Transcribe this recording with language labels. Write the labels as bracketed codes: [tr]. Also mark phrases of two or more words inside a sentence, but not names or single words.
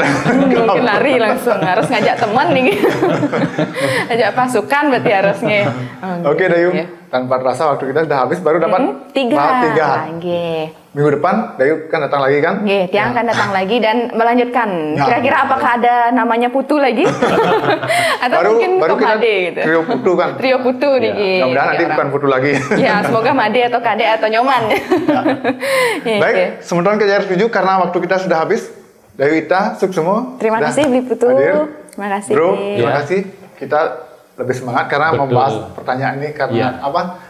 [id] mungkin lari langsung, harus ngajak teman nih. Ajak pasukan berarti harusnya. Oke Dayu, tanpa terasa waktu kita sudah habis, baru dapat 3 lagi. Minggu depan Dayu kan datang lagi kan? Tiang akan datang lagi dan melanjutkan. Kira-kira apakah ada namanya Putu lagi? Atau mungkin baru kita Made gitu. Trio Putu kan? Trio Putu nih. Mudah-mudahan nanti bukan Putu lagi. Ya, semoga Made atau Kade atau Nyoman. Baik, sementara kita setuju karena waktu kita sudah habis. Dayu Ita, Suksemo. Terima kasih Beli Putu. Terima kasih. Bro, terima kasih. Kita lebih semangat karena membahas pertanyaan ini karena apa?